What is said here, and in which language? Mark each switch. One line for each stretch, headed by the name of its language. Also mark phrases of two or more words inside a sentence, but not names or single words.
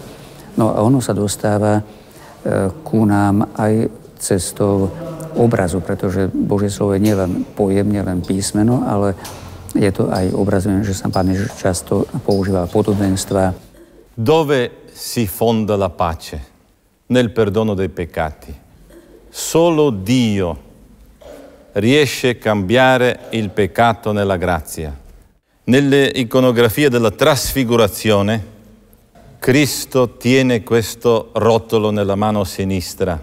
Slovak: No a ono sa dostáva ku nám aj cestou obrazu, pretože Božie slovo je nielen pojem, nielen písmeno, ale je to aj obraz, že sám Pán Ježiš často používal podobenstva.
Italian: Dove si fonda la pace? Nel perdono dei peccati. Solo Dio riesce a cambiare il peccato nella grazia. Nelle iconografie della trasfigurazione, Cristo tiene questo rotolo nella mano sinistra.